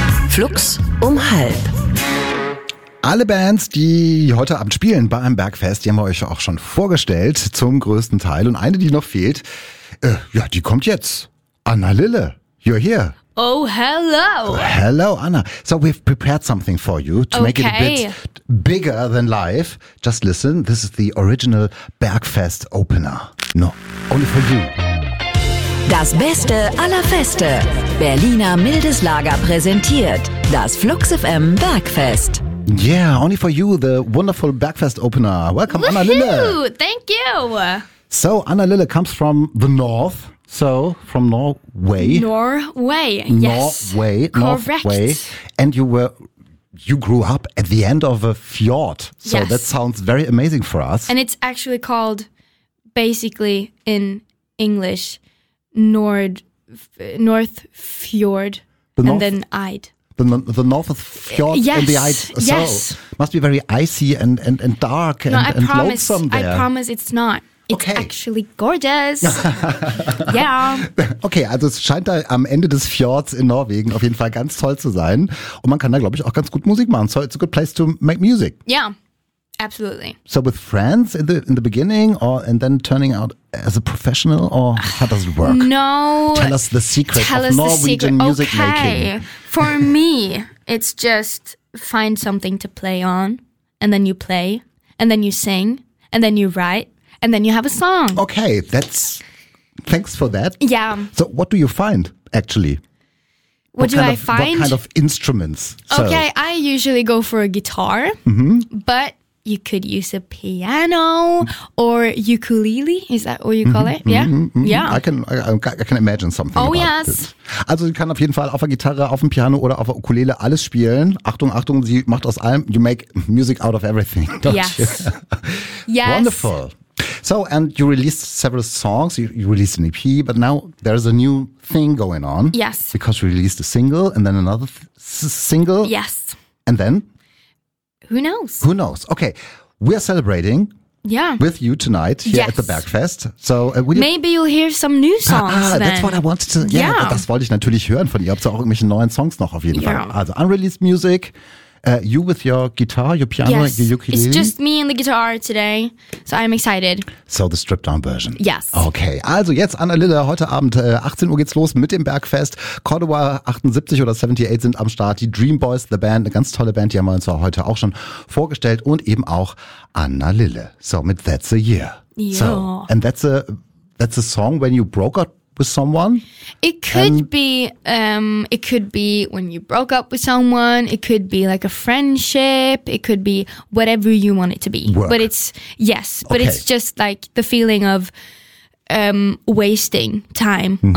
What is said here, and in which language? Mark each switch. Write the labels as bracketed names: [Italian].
[German] Flux um halb. Alle Bands, die heute Abend spielen bei einem Bergfest, die haben wir euch auch schon vorgestellt, zum größten Teil. Und eine, die noch fehlt, die kommt jetzt. [English] Anna Lille, you're here. Oh, hello. Hello, Anna. So we've prepared something for you to make it a bit bigger than life. Just listen, this is the original Bergfest opener. No, only for you. [German] Das Beste aller Feste. Berliner Mildes Lager präsentiert das Flux FM Bergfest. [English] Yeah, only for you, the wonderful Bergfest opener. Welcome, Anna Lille. Thank you. So Anna Lille comes from the north. So, from Norway. Norway, yes. Norway, correct. Norway. And you grew up at the end of a fjord. So yes. That sounds very amazing for us. And it's actually called, basically in English, North Fjord, and then Eide. The North Fjord yes. And the Eide. So, yes. Must be very icy and dark and lonesome there. I promise it's not. It's actually gorgeous. Yeah. [German] Okay, also es scheint da am Ende des Fjords in Norwegen auf jeden Fall ganz toll zu sein. Und man kann da, glaube ich, auch ganz gut Musik machen. [English] So it's a good place to make music. Yeah, absolutely. So with friends in the beginning and then turning out as a professional? Or how does it work? No. Tell us the secret of Norwegian music making. For me, it's just find something to play on. And then you play. And then you sing. And then you write. And then you have a song. Okay, thanks for that. Yeah. So what do you find, actually? What kind of instruments? Okay, so. I usually go for a guitar, mm-hmm. but you could use a piano or ukulele. Is that what you call mm-hmm, it? Mm-hmm, yeah. Mm-hmm. Yeah. I can imagine something. Oh, about yes. It. [German] Also, sie kann auf jeden Fall auf der Gitarre, auf dem Piano oder auf der Ukulele alles spielen. Achtung, Achtung, sie macht aus allem. [English] You make music out of everything, don't yes. you? Yes. Wonderful. So, and you released several songs, you released an EP, but now there's a new thing going on. Yes. Because you released a single and then another single. Yes. And then? Who knows? Who knows? Okay, we are celebrating with you tonight here yes. at the Bergfest. So, maybe you'll hear some new songs then. That's what I wanted to, [German] das wollte ich natürlich hören von ihr. Habt ihr auch irgendwelche neuen Songs noch auf jeden Fall? [English] Also, unreleased music. You with your guitar, your piano, yes. your ukulele. It's just me and the guitar today, so I'm excited. So the stripped down version. Yes. [German] Okay, also jetzt Anna Lille, heute Abend 18 Uhr geht's los mit dem Bergfest. Cordova 78 oder 78 sind am Start. Die Dream Boys, the Band, eine ganz tolle Band, die haben wir uns heute auch schon vorgestellt. Und eben auch Anna Lille. So mit That's a Year. [English] Yeah. So, and that's a song when you broke up with someone? It could be when you broke up with someone, it could be like a friendship, it could be whatever you want it to be. Work. But it's it's just like the feeling of wasting time mm-hmm.